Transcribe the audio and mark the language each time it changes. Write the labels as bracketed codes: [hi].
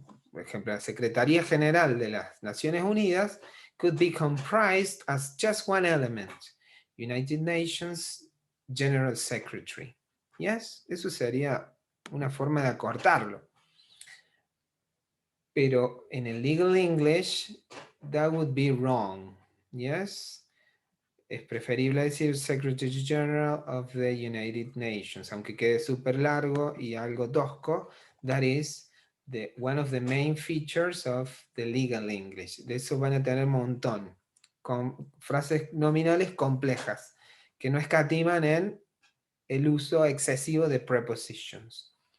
[es] Por ejemplo, la Secretaría General de las Naciones Unidas [en] could be comprised as just one element, United Nations General Secretary. [es] Yes, eso sería una forma de acortarlo. Pero en el [en] legal English, that would be wrong. [es] Yes, es preferible decir [en] Secretary General of the United Nations, [es] aunque quede súper largo y algo tosco. [en] That is one of the main features of the legal English. [es] De eso van a tener un montón, con frases nominales complejas, que no escatiman en el uso excesivo de prepositions.